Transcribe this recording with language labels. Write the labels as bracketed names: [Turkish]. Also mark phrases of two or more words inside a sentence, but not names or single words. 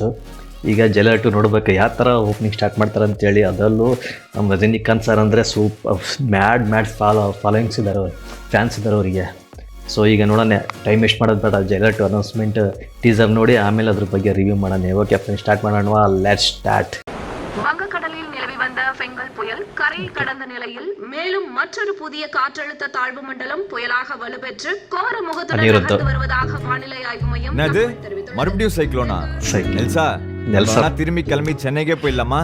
[Kannada] ಈಗ ಜೈಲರ್ 2 ನೋಡ್ಬೇಕು ಯಾವ ಥರ [English] opening start [Kannada] ಮಾಡ್ತಾರೆ ಅಂತೇಳಿ. ಅದರಲ್ಲೂ ನಮ್ಮ ರಜನಿಕಾಂತ್ ಸರ್ ಅಂದರೆ [English] mad followings [Kannada] ಇದ್ದಾರೆ, ಫ್ಯಾನ್ಸ್ ಇದ್ದಾರೆ ಅವರಿಗೆ. ಸೊ ಈಗ ನೋಡೋಣ, [English] time waste [Kannada] ಮಾಡೋದು ಬೇಡ. ಜೈಲರ್ 2 [English] announcement teaser [Kannada] ನೋಡಿ ಆಮೇಲೆ ಅದ್ರ ಬಗ್ಗೆ ರಿವ್ಯೂ ಮಾಡೋಣ. [English] okay friends, [Kannada] ಸ್ಟಾರ್ಟ್ ಮಾಡೋಣ. [English] let's start. [Tamil] வங்கக்கடலில் நிலவி வந்த ஃபெங்கல் புயல் கரை கடந்த நிலையில் மேலும் மற்றொரு புதிய காற்றழுத்த தாழ்வு மண்டலம் புயலாக வலுப்பெற்று கோர முகத்துடன் நகர்ந்து வருவதாக வானிலை ஆய்வு மையம் தெரிவித்துள்ளது. மறுபடியும் சைக்ளோனா? நெல்சா திரும்பி கிளம்பி சென்னைக்கே போயிடலாமா?